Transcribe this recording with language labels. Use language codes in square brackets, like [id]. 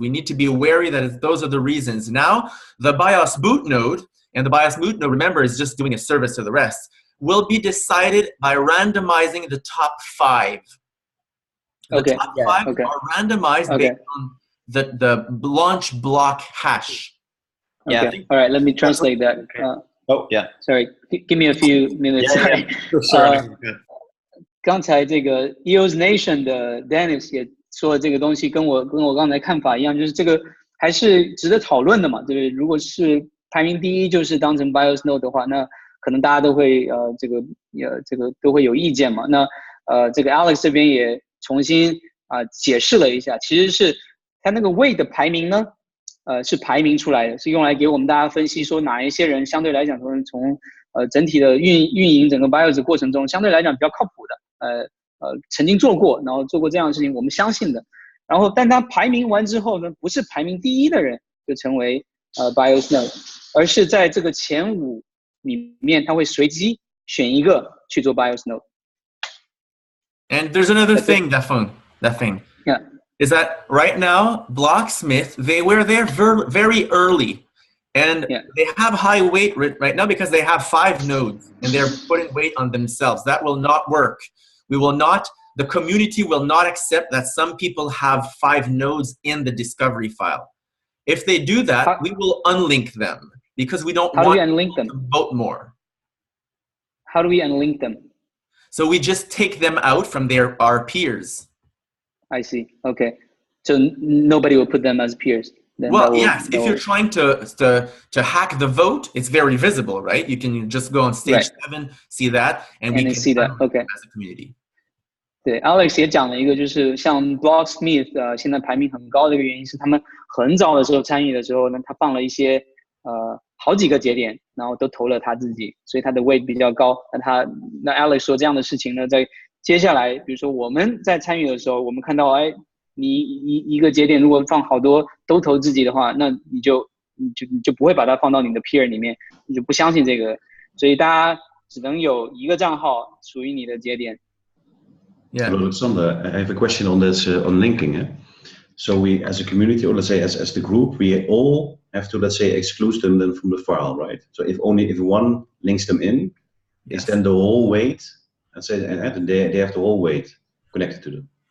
[en] We need to be wary that those are the reasons. Now, the BIOS boot node, and the BIOS boot node, remember, is just doing a service to the rest, will be decided by randomizing the top 5. The top 5 are randomized based on the launch block hash. Okay. Yeah. All right, let me translate that. Sorry, give me a few minutes. Sorry. Sure. [zh] 刚才这个 EOS Nation 的 Dennis 也说的这个东西跟我刚才看法一样，就是这个还是值得讨论的嘛，对不对？如果是排名第一就是当成 BIOS node 的话，那可能大家都会这个都会有意见嘛。那这个 Alex 这边也重新解释了一下，其实是它那个 weight 的排名呢，是排名出来的，是用来给我们大家分析说哪一些人相对来讲从整体的运营整个 BIOS 过程中相对来讲比较靠谱的。曾经做过，然后做过这样的事情，我们相信的。然后，但他排名完之后呢，不是排名第一的人就成为BIOS node， 而是在这个前5里面，他会随机选一个去做 BIOS node。 [en] And there's another thing, that thing. Yeah. Is that right now, Blocksmith, they were there very early. And they have high weight right now because they have 5 nodes and they're putting weight on themselves. That will not work. The community will not accept that some people have 5 nodes in the discovery file. If they do that, we will unlink them because we don't want them to vote more. How do we unlink them? So we just take them out from our peers. I see. Okay. So nobody will put them as peers. Well, yes, if you're trying to hack the vote, it's very visible, right? You can just go on stage 7, see that, and we can see that. Okay. As a community. [zh] 对 ，Alex 也讲了一个，就是像 Blocksmith 现在排名很高的一个原因是，他们很早的时候参与的时候呢，他放了一些好几个节点，然后都投了他自己，所以他的 weight 比较高。那 Alex 说这样的事情呢，在接下来，比如说我们在参与的时候，我们看到，你一个节点如果放好多都投自己的话，那你就不会把它放到你的 peer 里面，你就不相信这个，所以大家只能有一个账号属于你的节点。 [en] Yeah. Hello, Alexander. I have a question on this on linking. So we, as a community, or let's say as the group, we all have to, let's say, exclude them then from the file, right? So if one links them in, is then the whole weight, let's say, and they have the whole weight connected to them.